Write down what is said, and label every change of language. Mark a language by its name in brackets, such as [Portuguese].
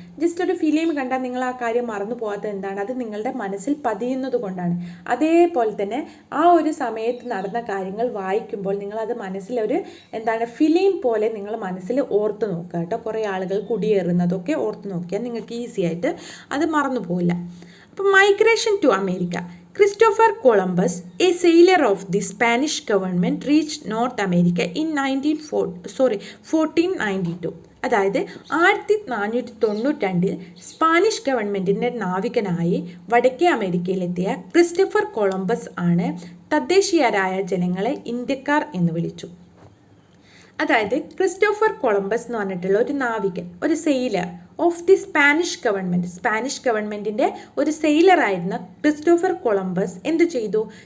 [Malayalam] Just ഒരു film കണ്ടാൽ നിങ്ങൾ ആ കാര്യം മറന്നു പോകാത്തത് എന്താണ്? അത് നിങ്ങളുടെ മനസ്സിൽ പതിയുന്നത് കൊണ്ടാണ്. അതേപോലെ തന്നെ ആ ഒരു സമയത്ത് നടന്ന കാര്യങ്ങൾ വായിക്കുമ്പോൾ നിങ്ങളത് മനസ്സിലൊരു ഫിലിം പോലെ നിങ്ങൾ മനസ്സിൽ ഓർത്ത് നോക്കുക കേട്ടോ. കുറേ ആളുകൾ കുടിയേറുന്നതൊക്കെ ഓർത്ത് നോക്കിയാൽ നിങ്ങൾക്ക് ഈസി ആയിട്ട് അത് മറന്നു പോകില്ല. [English] അപ്പോൾ migration to America. Christopher Columbus, a sailor of the Spanish government, reached North America in 1492. [Malayalam] അതായത് 1492 സ്പാനിഷ് ഗവൺമെൻറ്റിൻ്റെ നാവികനായി വടക്കേ അമേരിക്കയിലെത്തിയ ക്രിസ്റ്റഫർ കൊളംബസ് ആണ് തദ്ദേശീയരായ ജനങ്ങളെ ഇന്ത്യക്കാർ എന്ന് വിളിച്ചു. അതായത് ക്രിസ്റ്റോഫർ കൊളംബസ് എന്ന് പറഞ്ഞിട്ടുള്ള ഒരു നാവികൻ, ഒരു [English] sailor of the [Malayalam] സ്പാനിഷ് ഗവൺമെൻറ്റിൻ്റെ ഒരു സെയിലറായിരുന്ന ക്രിസ്റ്റോഫർ കൊളംബസ് എന്തു ചെയ്തു?